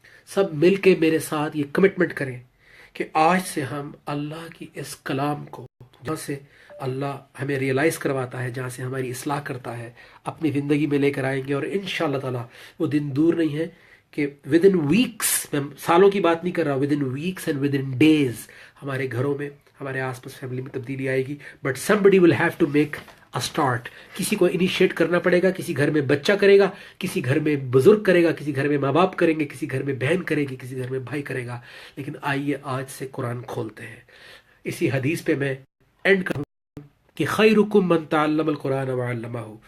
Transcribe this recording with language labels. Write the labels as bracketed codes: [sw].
[ur] سب مل کے میرے ساتھ یہ کمٹمنٹ کریں کہ آج سے ہم اللہ کی اس کلام کو، جہاں سے اللہ ہمیں ریئلائز کرواتا ہے، جہاں سے ہماری اصلاح کرتا ہے، اپنی زندگی میں لے کر آئیں گے. اور انشاءاللہ تعالی وہ دن دور نہیں ہے کہ [en] within weeks, [ur] میں سالوں کی بات نہیں کر رہا، [en] within weeks and within days [ur] ہمارے گھروں میں، ہمارے آس پاس فیملی میں تبدیلی آئے گی. [en] But somebody will have to make a start. [ur] کسی کو انیشیٹ کرنا پڑے گا، کسی گھر میں بچہ کرے گا، کسی گھر میں بزرگ کرے گا، کسی گھر میں ماں باپ کریں گے، کسی گھر میں بہن کرے گی، کسی گھر میں بھائی کرے گا. لیکن آئیے آج سے قرآن کھولتے ہیں. اسی حدیث پہ میں اینڈ کروں کہ [ar] خیرکم من تعلم القرآن وعلمہ.